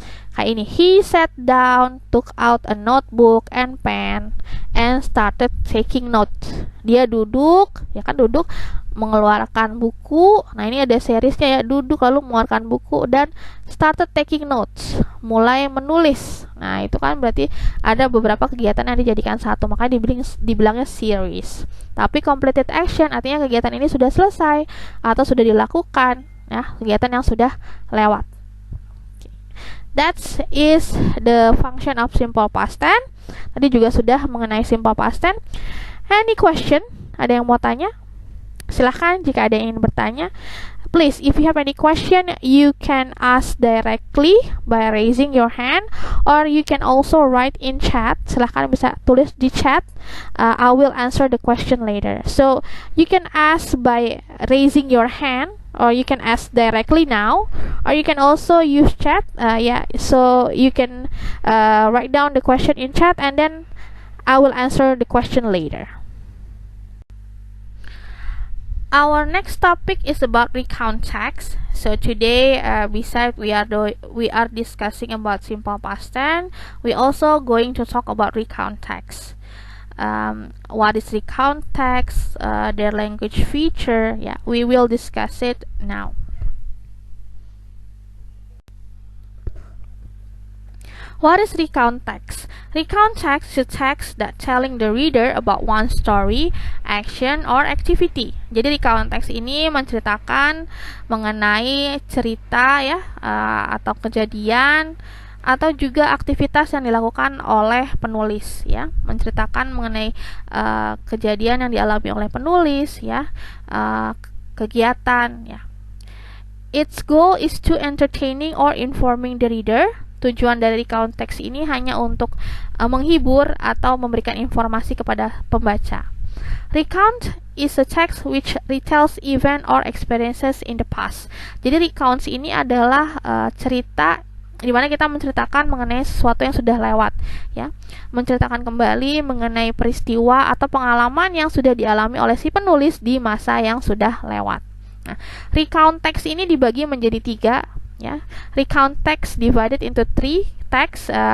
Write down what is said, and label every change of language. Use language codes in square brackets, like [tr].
[id] Kayak ini, [en] he sat down, took out a notebook and pen, and started taking notes. [id] Dia duduk, ya kan duduk, mengeluarkan buku. Nah ini ada seriesnya ya, duduk lalu mengeluarkan buku dan [en] started taking notes, [id] mulai menulis. Nah itu kan berarti ada beberapa kegiatan yang dijadikan satu, makanya dibilangnya series. Tapi completed action artinya kegiatan ini sudah selesai atau sudah dilakukan, ya, kegiatan yang sudah lewat. [en] That is the function of simple past tense. [id] Tadi juga sudah mengenai simple past tense. [en] Any question? [id] Ada yang mau tanya? Silahkan jika ada yang ingin bertanya. [en] Please, if you have any question, you can ask directly by raising your hand, or you can also write in chat. [id] Silahkan bisa tulis di chat. [en] I will answer the question later. So you can ask by raising your hand, or you can ask directly now, or you can also use chat. So you can write down the question in chat, and then I will answer the question later. Our next topic is about recount text. So today, besides we are discussing about simple past tense, we also going to talk about recount text. What is recount text? Their language feature. Yeah, we will discuss it now. What is recount text? Recount text is a text that telling the reader about one story, action, or activity. [id] Jadi recount text ini menceritakan mengenai cerita ya, atau kejadian atau juga aktivitas yang dilakukan oleh penulis ya, menceritakan mengenai kejadian yang dialami oleh penulis ya, kegiatan ya. [en] Its goal is to entertaining or informing the reader. [id] Tujuan dari recount text ini hanya untuk menghibur atau memberikan informasi kepada pembaca. [en] Recount is a text which retells event or experiences in the past. [id] Jadi recounts ini adalah cerita di mana kita menceritakan mengenai sesuatu yang sudah lewat, ya, menceritakan kembali mengenai peristiwa atau pengalaman yang sudah dialami oleh si penulis di masa yang sudah lewat. Nah, recount text ini dibagi menjadi 3. [en] Ya, recount text divided into 3 text.